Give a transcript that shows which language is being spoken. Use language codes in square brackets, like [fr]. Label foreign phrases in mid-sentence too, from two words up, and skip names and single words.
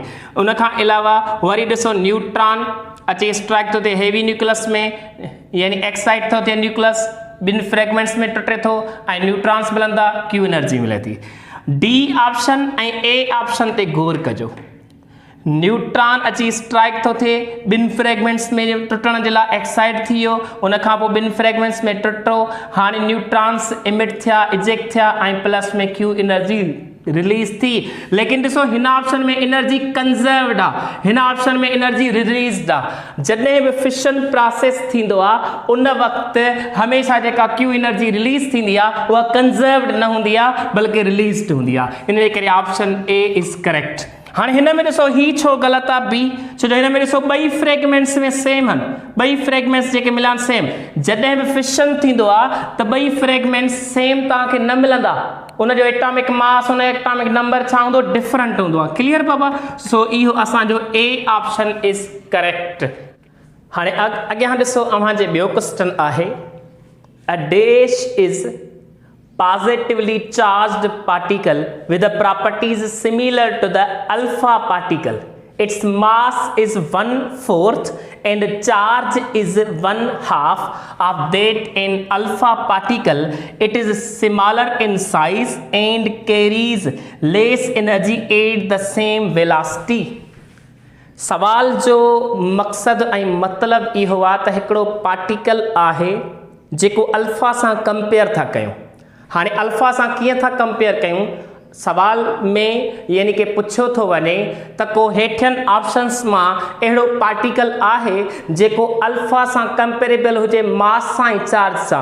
[sd] उन खां अलावा वरी ॾिसो, न्यूट्रॉन अचे स्ट्राइक थो थिए [en] heavy nucleus [sd] में यानी एक्साइट थो थिए न्यूक्लियस, ॿिनि फ्रेगमेंट्स में टुटे थो ऐं न्यूट्रॉन्स मिलंदा, [en] Q energy [sd] मिले थी। [en] D option [sd] ऐं [en] A option [sd] ते गौर कजो। न्यूट्रॉन अची स्ट्राइक थो थिए, ॿिनि फ्रेगमेंट्स में टुटण जे लाइ एक्साइट थी वियो, उन खां पोइ ॿिनि फ्रेगमेंट्स में टुटो, हाणे न्यूट्रॉन्स इमिट थिया, इजेक्ट थिया ऐं प्लस में [en] Q energy release [sd] थी। लेकिन ॾिसो, हिन ऑप्शन में [en] energy conserved [sd] आहे, हिन ऑप्शन में [en] energy released [sd] आहे। जॾहिं बि [en] fission process [sd] थींदो आहे उन वक़्तु हमेशह जेका [en] Q energy release [sd] थींदी आहे उहा कंजर्वड न हूंदी आहे बल्कि रिलीज़ड हूंदी आहे। इन जे करे [en] option A is correct. [sd] हाणे हिन में ॾिसो, ही छो ग़लति आहे बी, छो जो हिन में ॾिसो ॿई फ्रेगमेंट्स में सेम आहिनि, ॿई फ्रेगमेंट्स जेके मिलिया आहिनि सेम। जॾहिं बि फिशन थींदो आहे त ॿई फ्रेगमेंट्स सेम तव्हांखे न मिलंदा, उनजो [en] atomic mass, [sd] उन [en] atomic number [sd] छा हूंदो, डिफरेंट हूंदो आहे। क्लियर बाबा। सो इहो असांजो [en] A option is correct. [sd] हाणे अॻियां ॾिसो, अव्हांजे ॿियो क्वेश्चन आहे, [en] A dash is positively charged particle with the properties similar to the alpha particle. Its mass is 1/4 and charge is 1/2 of that in alpha particle. It is smaller in size and carries less energy at the same velocity. [sd] सवाल जो मक़सद ऐं मतलब इहो आहे त हिकिड़ो पार्टिकल आहे जेको अल्फा सां कंपेयर था कयूं। हाणे अल्फा सां कीअं था कंपेयर कयूं, सवाल में यानी कि पुछियो थो वञे त को हेठियनि ऑप्शंस मां अहिड़ो पार्टिकल आहे जेको अल्फा सां कंपेरेबल हुजे मास सां ऐं चार्ज सां।